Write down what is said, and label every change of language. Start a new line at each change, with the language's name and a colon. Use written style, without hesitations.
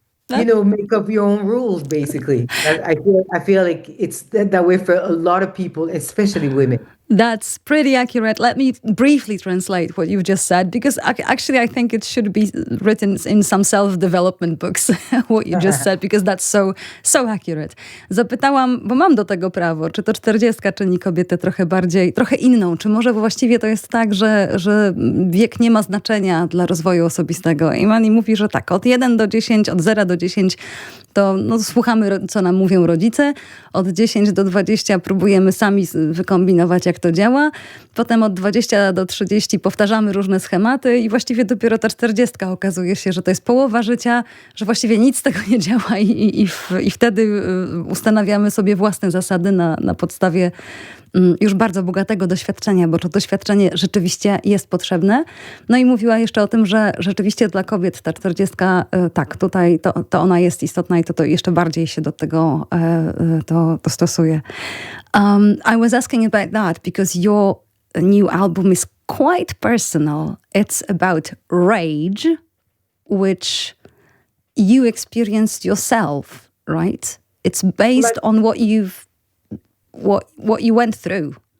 English: make up your own rules basically. I feel like it's that way for a lot of people, especially women. That's pretty accurate. Let me briefly translate what you've just said, because actually I think it should be written in some self-development books, what you just said, because that's so accurate.
Polish: Zapytałam, bo mam do tego prawo, czy to 40 czyni kobietę trochę inną, czy może właściwie to jest tak, że wiek nie ma znaczenia dla rozwoju osobistego. Imany mówi, że tak, od 1 do 10, od 0 do 10 to słuchamy, co nam mówią rodzice, od 10 do 20 próbujemy sami wykombinować, jak to działa. Potem od 20 do 30 powtarzamy różne schematy i właściwie dopiero ta 40 okazuje się, że to jest połowa życia, że właściwie nic z tego nie działa i wtedy ustanawiamy sobie własne zasady na podstawie już bardzo bogatego doświadczenia, bo to doświadczenie rzeczywiście jest potrzebne. No i mówiła jeszcze o tym, że rzeczywiście dla kobiet ta 40, tak, tutaj to ona jest istotna i to jeszcze bardziej się do tego to stosuje.
English: I was asking about that because your new album is quite personal. It's about rage, which you experienced yourself, right? It's based on what you went through.